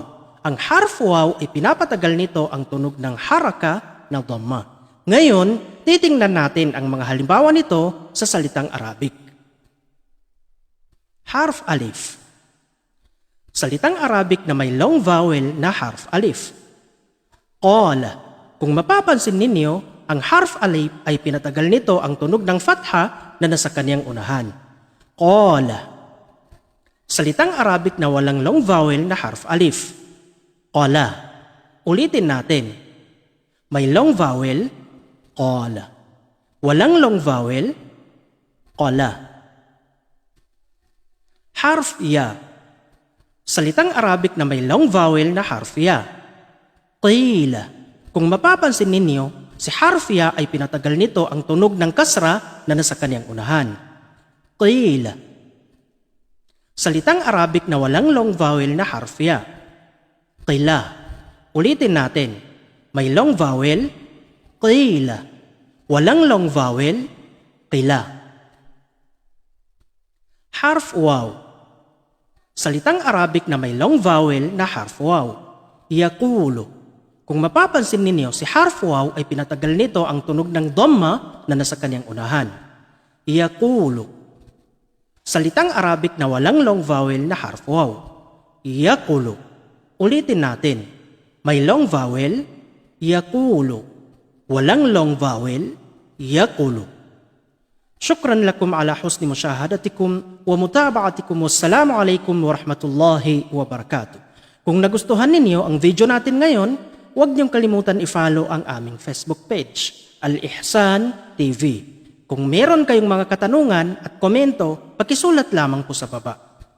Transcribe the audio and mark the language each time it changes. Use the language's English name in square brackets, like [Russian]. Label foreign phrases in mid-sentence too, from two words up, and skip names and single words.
[Filipino] Ang [Arabic] حرف واو [Filipino] ay pinapatagal nito ang tunog ng haraka na dhamma. Ngayon, titingnan natin ang mga halimbawa nito sa salitang Arabic. [Arabic] حرف ألف. [Filipino] Salitang Arabic na may [English] long vowel [Filipino] na [Arabic] حرف ألف. [Filipino] Qala. Kung mapapansin ninyo, ang [Arabic] حرف ألف [Filipino] ay pinatagal nito ang tunog ng fatha na nasa kanyang unahan. Qala. Salitang Arabic na walang [English] long vowel [Filipino] na [Arabic] حرف ألف. [Filipino] Qala. Ulitin natin. May [English] long vowel, [Filipino] qala. Walang [English] long vowel, [Filipino] qala. [Arabic] حرف ياء. [Filipino] Salitang Arabic na may [English] long vowel [Filipino] na [Arabic] حرف ياء. [Filipino] Qila. Kung mapapansin ninyo, si [Arabic] حرف ياء [Filipino] ay pinatagal nito ang tunog ng kasra na nasa kanyang unahan. Qila. Salitang Arabic na walang [English] long vowel [Filipino] na [Arabic] حرف ياء. [Filipino] Qila. Ulitin natin. May [English] long vowel, [Filipino] qila. Walang [English] long vowel, [Filipino] qila. [Arabic] حرف واو. [Filipino] Salitang Arabic na may [English] long vowel [Filipino] na [Arabic] حرف واو. [Filipino] Yaqulu. Kung mapapansin ninyo, si [Arabic] حرف واو [Filipino] ay pinatagal nito ang tunog ng dhamma na nasa kanyang unahan. Yaqulu. Salitang Arabic na walang [English] long vowel [Filipino] na [Arabic] حرف واو. [Filipino] Yaqulu. Ulitin natin. May [English] long vowel, [Filipino] yaqulu. Walang [English] long vowel, [Filipino] yaqulu. [Arabic] شكرا لكم على حسن مشاهدتكم ومتابعتكم. والسلام عليكم ورحمة الله وبركاته. [Filipino] Kung nagustuhan ninyo ang video natin ngayon, huwag niyong kalimutan i-follow ang aming Facebook page, Al-Ihsan TV. Kung meron kayong mga katanungan at komento, pakisulat lamang po sa baba.